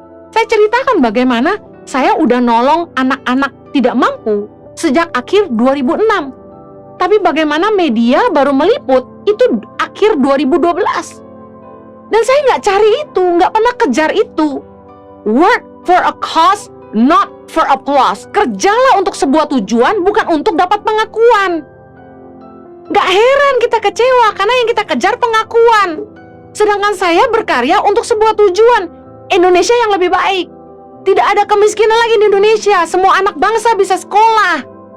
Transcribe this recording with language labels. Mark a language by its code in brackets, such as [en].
[id] Saya ceritakan bagaimana saya udah nolong anak-anak tidak mampu sejak akhir 2006. Tapi bagaimana media baru meliput itu akhir 2012. Dan saya nggak cari itu, nggak pernah kejar itu. [en] Work for a cause, not for applause. [id] Kerjalah untuk sebuah tujuan, bukan untuk dapat pengakuan. Gak heran kita kecewa karena yang kita kejar pengakuan. Sedangkan saya berkarya untuk sebuah tujuan, Indonesia yang lebih baik. Tidak ada kemiskinan lagi di Indonesia. Semua anak bangsa bisa sekolah.